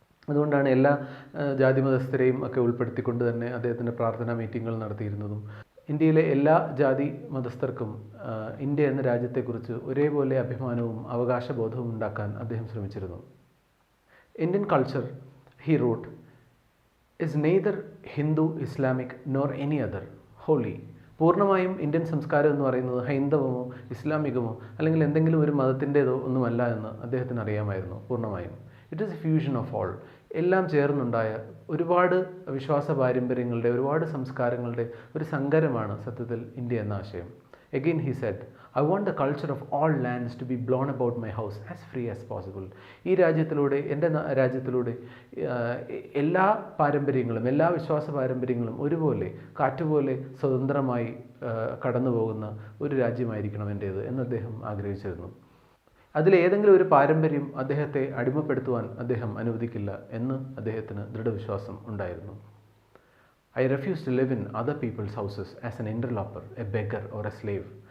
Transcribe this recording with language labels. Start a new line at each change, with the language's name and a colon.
Malayalam: അതുകൊണ്ടാണ് എല്ലാ ജാതിമതസ്ഥരെയും ഒക്കെ ഉൾപ്പെടുത്തിക്കൊണ്ട് തന്നെ അദ്ദേഹത്തിൻ്റെ പ്രാർത്ഥനാ മീറ്റിങ്ങുകൾ നടത്തിയിരുന്നതും. ഇന്ത്യയിലെ എല്ലാ ജാതി മതസ്ഥർക്കും ഇന്ത്യ എന്ന രാജ്യത്തെക്കുറിച്ച് ഒരേപോലെ അഭിമാനവും അവകാശബോധവും ഉണ്ടാക്കാൻ അദ്ദേഹം ശ്രമിച്ചിരുന്നു. Indian culture,
English: he wrote, is neither Hindu, Islamic nor any other, holy.
Malayalam: പൂർണ്ണമായും ഇന്ത്യൻ സംസ്കാരം എന്ന് പറയുന്നത് ഹൈന്ദവമോ ഇസ്ലാമികമോ അല്ലെങ്കിൽ എന്തെങ്കിലും ഒരു മതത്തിൻ്റേതോ ഒന്നുമല്ല എന്ന് അദ്ദേഹത്തിന് അറിയാമായിരുന്നു. പൂർണ്ണമായും
English: It is a fusion of all.
Malayalam: എല്ലാം ചേർന്നുണ്ടായ ഒരുപാട് വിശ്വാസ പാരമ്പര്യങ്ങളുടെ, ഒരുപാട് സംസ്കാരങ്ങളുടെ ഒരു സങ്കരമാണ് സത്യത്തിൽ ഇന്ത്യ എന്ന ആശയം.
English: Again he said, I want the culture of all lands to be blown about my house as free as possible.
Malayalam: ഈ രാജ്യത്തിലൂടെ, എൻ്റെ രാജ്യത്തിലൂടെ എല്ലാ പാരമ്പര്യങ്ങളും, എല്ലാ വിശ്വാസ പാരമ്പര്യങ്ങളും ഒരുപോലെ കാറ്റുപോലെ സ്വതന്ത്രമായി കടന്നു പോകുന്ന ഒരു രാജ്യമായിരിക്കണം എൻ്റേത് എന്ന് അദ്ദേഹം ആഗ്രഹിച്ചിരുന്നു. അതിലേതെങ്കിലും ഒരു പാരമ്പര്യം അദ്ദേഹത്തെ അടിമപ്പെടുത്തുവാൻ അദ്ദേഹം അനുവദിക്കില്ല എന്ന് അദ്ദേഹത്തിന് ദൃഢവിശ്വാസം ഉണ്ടായിരുന്നു.
English: I refuse to live in other people's houses as an interloper, a beggar or a slave.